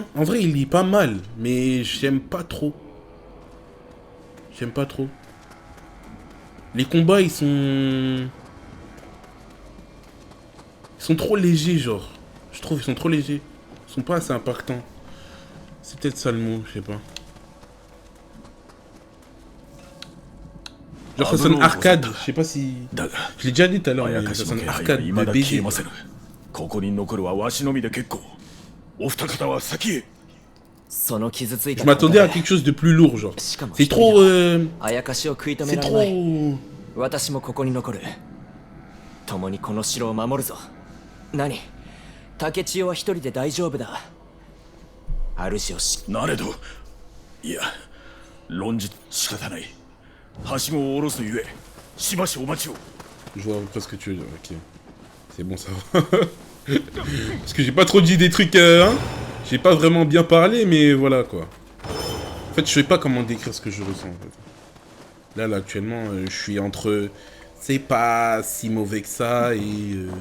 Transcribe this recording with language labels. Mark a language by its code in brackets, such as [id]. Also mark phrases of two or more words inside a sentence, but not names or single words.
[fr] En vrai il est pas mal, mais j'aime pas trop. Les combats ils sont trop légers genre. Je trouve ils sont trop légers. Ils sont pas assez impactants. C'est peut-être ça le mot, je sais pas. Genre ça sonne arcade, je sais pas si... Je l'ai déjà dit tout à l'heure, mais ça sonne arcade de BG. [ja] ここに残るはわしのみで結構。お二方は先へ。その傷ついた [fr] Je m'attendais à quelque chose de plus lourd, genre. [ja] しかも [fr] C'est [ja] 一人 [fr] trop... [ja] だあやかしを食い止め [fr] C'est [ja] られない [fr] trop... [ja] 私もここに残る共にこの城を守るぞ何竹千代は一人で大丈夫だ主をしなれどいや論じ仕方ないはしごを下ろすゆえしばしお待ちを [fr] Je vois à peu près ce que tu veux dire, ok. C'est bon, ça va. Parce que j'ai pas trop dit des trucs, hein. J'ai pas vraiment bien parlé, mais voilà, quoi. En fait, je sais pas comment décrire ce que je ressens, en fait. Là, actuellement, je suis entre... C'est pas si mauvais que ça, et...